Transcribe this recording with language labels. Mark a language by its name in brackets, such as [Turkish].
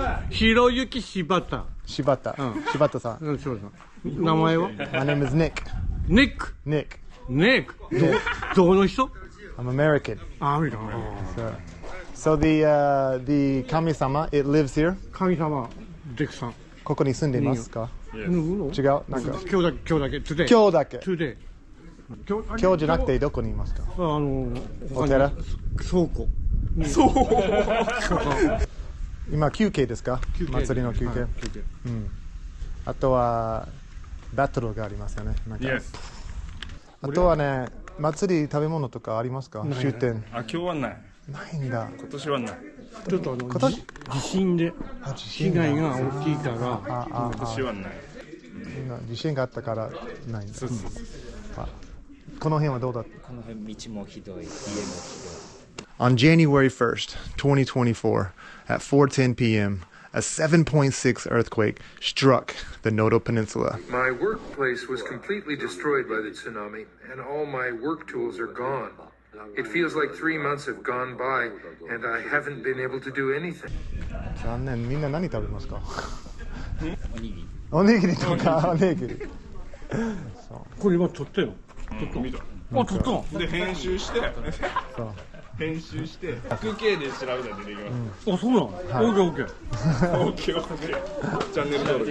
[Japanese] ひろゆき柴田。柴田。柴田さん。そうそう。名前は？ [English] My name is Nick. Nick. Nick. [Japanese] Nick. どこの人？ [English] I'm American. [Japanese] アメリカ。 [English] So the 神様 it lives here. [Japanese] 神様デクさん。ここに住んでいますか？違うなんか。今日だけ。 [English] today。 [Japanese] 今日だけ。 [English] today。 [Japanese] 今日じゃなくてどこにいますか？お寺？倉庫。今休憩ですか？祭りの休憩。あとはバトルがありますよね。あとはね、祭り食べ物とかありますか？終点。今日はない。ないんだ。今年はない。ちょっと今年地震で被害が大きいから今年はない。地震があったからないんだ。そうそうそう。あ、この辺はどうだった？この辺道もひどい、家もひどい。 [English] On January 1st, 2024, at 4:10 p.m., a 7.6 earthquake struck the Noto Peninsula. My workplace was completely destroyed by the tsunami, and all my work tools are gone. It feels like 3 months have gone by, and I haven't been able to do anything. [Japanese] 残念。みんな何食べますか？おにぎり。おにぎりとかおにぎり。これ今撮ったよ。見た。あ、撮った。で編集してそう。編集して 100K で調べたら出てきまあ、そうなの。オッケーオッケー。オッケーオッケー。チャンネル登録。